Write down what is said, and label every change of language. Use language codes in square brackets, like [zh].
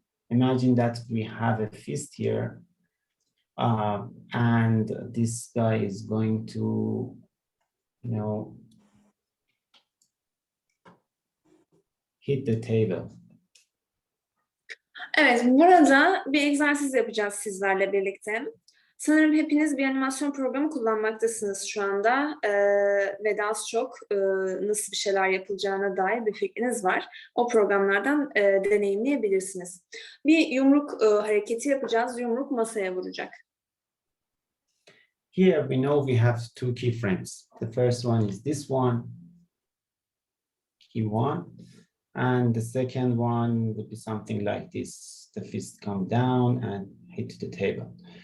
[en] Imagine that we have a fist here, and this guy is going to, hit the table. [tr] Evet, burada bir egzersiz yapacağız sizlerle birlikte. Sanırım hepiniz bir animasyon programı kullanmaktasınız şu anda ve daha az çok nasıl bir şeyler yapılacağına dair bir fikriniz var. O programlardan deneyimleyebilirsiniz. Bir yumruk hareketi yapacağız. Yumruk masaya vuracak. [en] Here we know we have 2 keyframes. The first one is this one, key 1. And the second one would be something like this. The fist come down and hit the table.